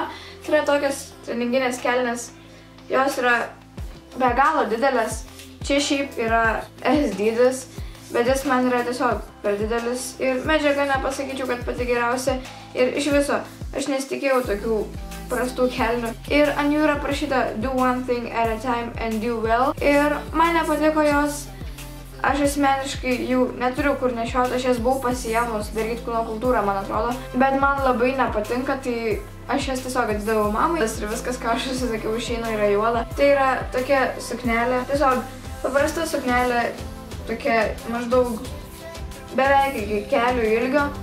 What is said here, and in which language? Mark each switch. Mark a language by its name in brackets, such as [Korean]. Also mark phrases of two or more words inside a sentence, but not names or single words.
[Lithuanian] Tai yra tokias treninginės kelnes, jos yra be galo didelės. Čia šiaip yra S dydis, bet jis man yra tiesiog per didelis ir medžiaga nepasakyčiau, kad pati geriausia. Ir iš viso, aš nesitikėjau tokių prastų kelnių. Ir ant jų yra parašyta [English] do one thing at a time and do well. [Lithuanian] Ir man nepatiko jos. Aš asmeniškai jų neturiu kur nešioti, aš jas buvau pasiėmus daryti kūno kultūrą, man atrodo. Bet man labai nepatinka, tai aš jas tiesiog atidaviau mamai. Ir viskas, ką aš susisakiau iš Sheino, yra juoda. Tai yra tokia suknelė, tiesiog paprasta suknelė, tokia maždaug beveik iki kelių ilgio.